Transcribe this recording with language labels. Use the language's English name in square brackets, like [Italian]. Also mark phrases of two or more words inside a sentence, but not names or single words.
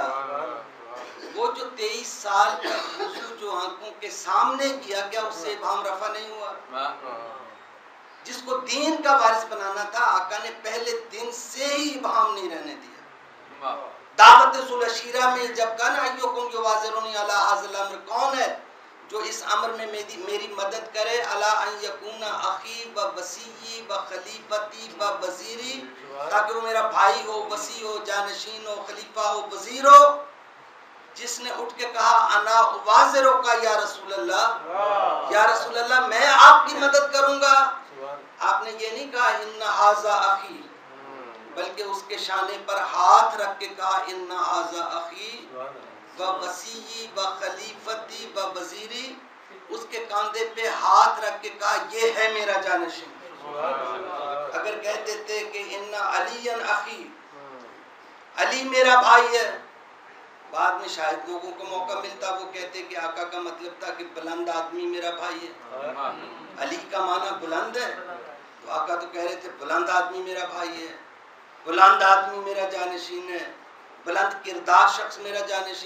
[Urdu] وہ جو 23 سال کا وضو جو آنکھوں کے سامنے کیا، کیا اس سے ابہام رفع نہیں ہوا؟ جس کو دین کا وارث بنانا تھا، آقا نے پہلے دن سے ہی ابہام نہیں رہنے دیا۔ دعوت ذوالعشیرہ میں جب کہا نا [Arabic] ایوکم یواظرنی علی ھذا الامر، [Urdu] کون ہے جو اس امر میں میری مدد کرے؟ [Arabic] الا ان یکون اخی و وصی و خلیفتی و وزیری، [Urdu] تاکہ وہ میرا بھائی ہو، وصی ہو، جانشین ہو، خلیفہ ہو، وزیر ہو۔ جس نے اٹھ کے کہا [Arabic] انا اواظرک یا رسول اللہ، یا رسول اللہ [Urdu] میں آپ کی مدد کروں گا، آپ نے یہ نہیں کہا [Arabic] ان ھذا اخی، [Urdu] بلکہ اس کے شانے پر ہاتھ رکھ کے کہا [Arabic] ان ھذا اخی و وصی و خلیفتی و وزیری، [Urdu] اس کے کاندھے پہ ہاتھ رکھ کے کہا یہ ہے میرا جانشین۔ اگر کہہ دیتے کہ [Arabic] ان علی اخی، [Urdu] علی میرا بھائی ہے، بعد میں شاید لوگوں کو موقع ملتا وہ کہتے کہ آقا کا مطلب تھا کہ بلند آدمی میرا بھائی ہے، علی کا معنی بلند ہے، تو آقا تو کہہ رہے تھے بلند آدمی میرا بھائی ہے، بلند آدمی میرا جانشین ہے، بلند کردار شخص میرا جانشین ہے۔